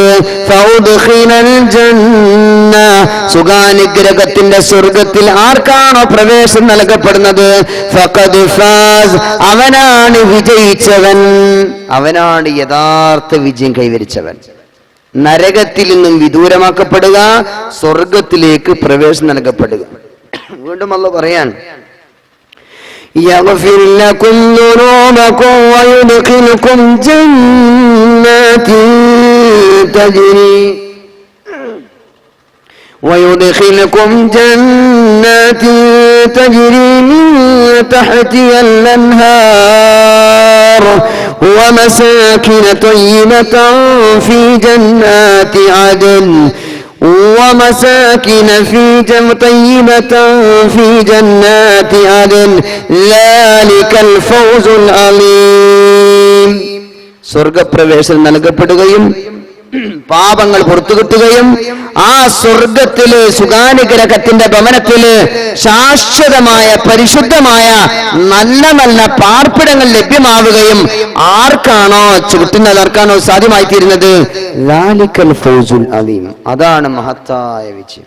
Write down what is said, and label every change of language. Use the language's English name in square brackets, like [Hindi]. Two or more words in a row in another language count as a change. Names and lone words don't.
[Arabic] فأدخل الجنة [Malayalam] സുഖാനുഗ്രഹത്തിന്റെ സ്വർഗത്തിൽ ആർക്കാണോ പ്രവേശനം നൽകപ്പെടുന്നത്? [Arabic] فقد فاز [Malayalam] അവനാണ് വിജയിച്ചവൻ, അവനാണ് യഥാർത്ഥ വിജയം കൈവരിച്ചവൻ. നരകത്തിൽ നിന്നും വിദൂരമാക്കപ്പെടുക, സ്വർഗത്തിലേക്ക് പ്രവേശനം നൽകപ്പെടുക. വീണ്ടും അല്ലാഹു പറയാൻ, [Arabic] يغفر لكم ذنوبكم ويدخلكم جنات تجري من تحتها الأنهار ومساكن طيبة في جنات عدن ومساكن طيبة في جنات عدن ذلك الفوز العظيم [Malayalam] സ്വർഗപ്രവേശനം നൽകപ്പെടുകയും പാപങ്ങൾ പുറത്തു കിട്ടുകയും ആ സ്വർഗത്തില് സുഖാനുഗ്രഹത്തിന്റെ ഭവനത്തില് ശാശ്വതമായ പരിശുദ്ധമായ നല്ല നല്ല പാർപ്പിടങ്ങൾ ലഭ്യമാവുകയും ആർക്കാണോ കിട്ടുന്നത്, ആർക്കാണോ സാധ്യമായി തീരുന്നത്, [Arabic] ذلك الفوز العظيم, [Malayalam] അതാണ് മഹത്തായ വിജയം.